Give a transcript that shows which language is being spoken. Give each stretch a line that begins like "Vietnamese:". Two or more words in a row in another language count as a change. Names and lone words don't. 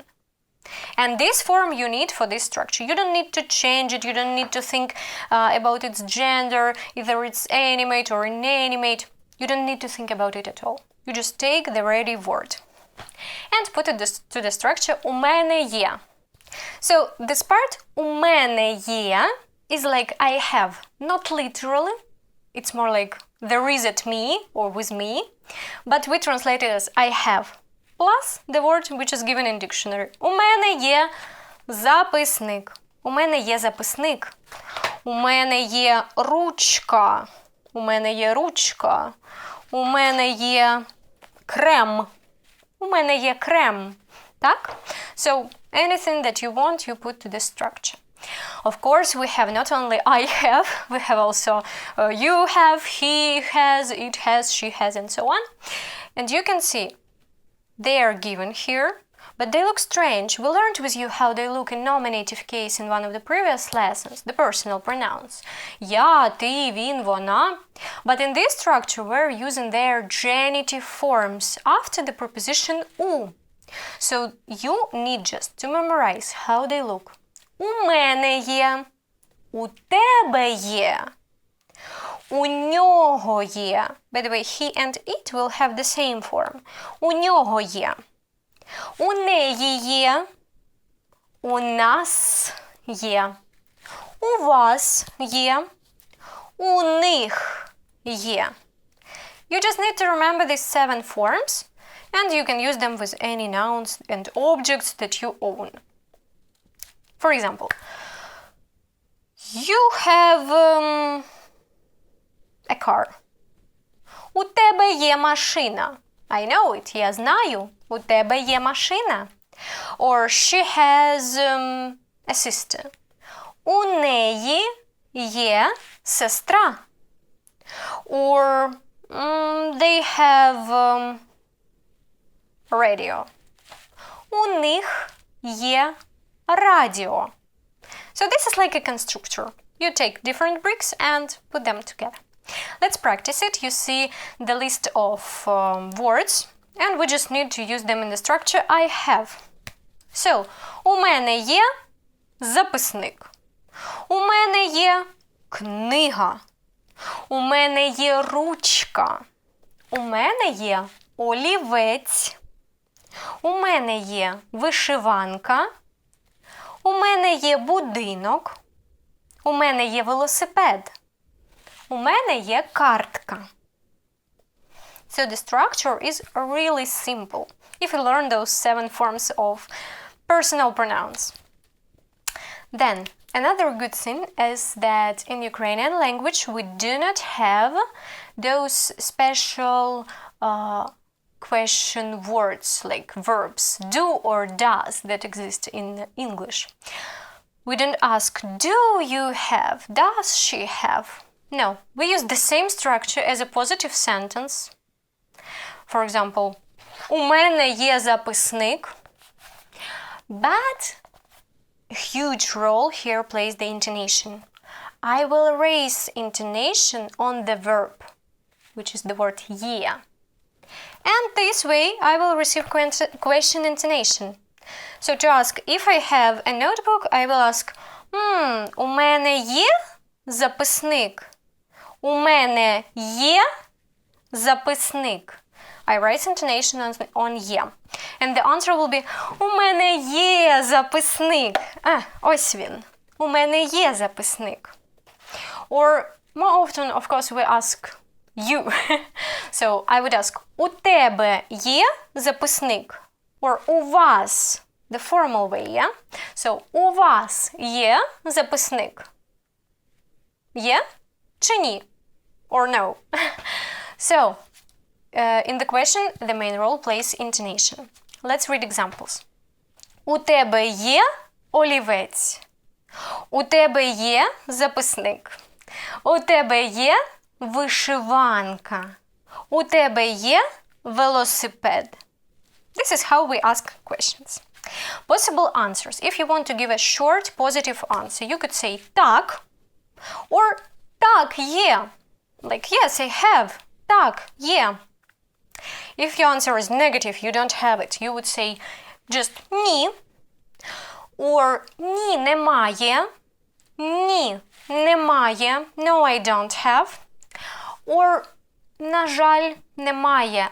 English: And this form you need for this structure. You don't need to change it, you don't need to think about its gender, either it's animate or inanimate. You don't need to think about it at all. You just take the ready word and put it to the structure
Ukrainian: у мене є.
English: So this part
Ukrainian: у мене є
English: is like I have, not literally. It's more like there is at me or with me, but we translate it as I have. Plus the word which is given in dictionary.
Ukrainian: У мене є записник. У мене є записник. У мене є ручка. У мене є ручка. У мене є крем. У мене є крем. Так?
English: So anything that you want, you put to the structure. Of course, we have not only I have, we have also you have, he has, it has, she has, and so on. And you can see they are given here, but they look strange. We learned with you how they look in nominative case in one of the previous lessons, the personal pronouns.
Ukrainian: Я, ти, він, вона.
English: But in this structure, we're using their genitive forms after the preposition у. So you need just to memorize how they look.
Ukrainian: У мене є, у тебе є, у нього є.
English: By the way, he and it will have the same form.
Ukrainian: У нього є. У неї є. У нас є. У вас є. У них є.
English: You just need to remember these 7 forms, and you can use them with any nouns and objects that you own. For example, you have a car.
Ukrainian: У тебе є машина.
English: I know it.
Ukrainian: Я знаю. У тебе є машина.
English: Or she has a sister.
Ukrainian: У неї є сестра.
English: Or they have radio.
Ukrainian: У них є радіо.
English: So this is like a constructor. You take different bricks and put them together. Let's practice it. You see the list of words, and we just need to use them in the structure I have. So,
Ukrainian: у мене є записник. У мене є книга. У мене є ручка. У мене є олівець. У мене є вишиванка. У мене є будинок. У мене є велосипед. У мене є картка.
English: So the structure is really simple if you learn those 7 forms of personal pronouns. Then, another good thing is that in Ukrainian language we do not have those special question words like verbs, do or does, that exist in English. We don't ask, do you have, does she have? No, we use the same structure as a positive sentence. For example,
Ukrainian: у мене є записник.
English: But a huge role here plays the intonation. I will raise intonation on the verb, which is the word є. And this way I will receive question intonation. So to ask if I have a notebook, I will ask,
Ukrainian: у мене є записник? У мене є записник?
English: I raise intonation on є. And the answer will be,
Ukrainian: у мене є записник. Ось він. У мене є записник.
English: Or more often, of course, we ask you. So I would ask,
Ukrainian: у тебе є записник? Or у вас,
English: the formal way, yeah? So,
Ukrainian: у вас є записник? Є чи ні?
English: Or no? So, in the question, the main role plays intonation. Let's read examples.
Ukrainian: У тебе є олівець? У тебе є записник? У тебе є вишиванка? У тебе є велосипед?
English: This is how we ask questions. Possible answers. If you want to give a short positive answer, you could say так or
Ukrainian: так, є.
English: Like, yes, I have. Так, є. If your answer is negative, you don't have it, you would say just ні.
Ukrainian: Or ні, немає. Ні, немає.
English: No, I don't have. Or
Ukrainian: на жаль, немає.